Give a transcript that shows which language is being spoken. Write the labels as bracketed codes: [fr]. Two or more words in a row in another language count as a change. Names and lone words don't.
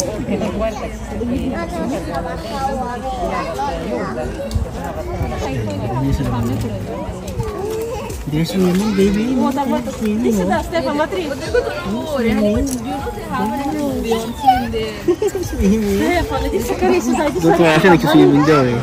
[en] They're swimming, baby. Stefan, [ru] смотри. Стефан, иди скорее сюда, иди [tl] Doon kaya siya nagsiswimming daw eh.